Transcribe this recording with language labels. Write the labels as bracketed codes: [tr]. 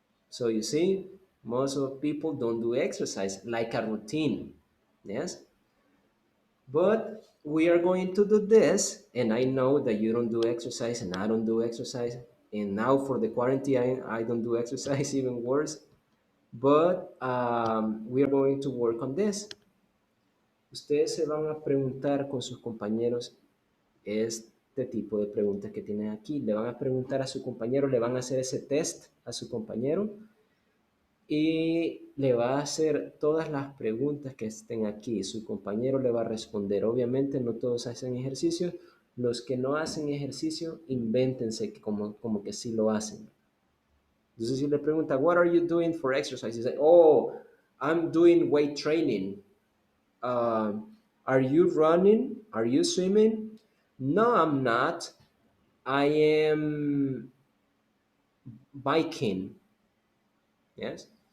[en] So you see, most of people don't do exercise like a routine. Yes? But we are going to do this, and I know that you don't do exercise and I don't do exercise. And now for the quarantine, I don't do exercise, even worse. But we are going to work on this. [es] Ustedes se van a preguntar con sus compañeros este tipo de preguntas que tienen aquí. Le van a preguntar a su compañero, le van a hacer ese test a su compañero y le va a hacer todas las preguntas que estén aquí. Su compañero le va a responder. Obviamente no todos hacen ejercicio. Los que no hacen ejercicio, invéntense como que sí lo hacen. Entonces si le pregunta, [en] what are you doing for exercise? [es] Dice, [en] I'm doing weight training. Are you running? Are you swimming? No, I'm not. I am biking. Yes.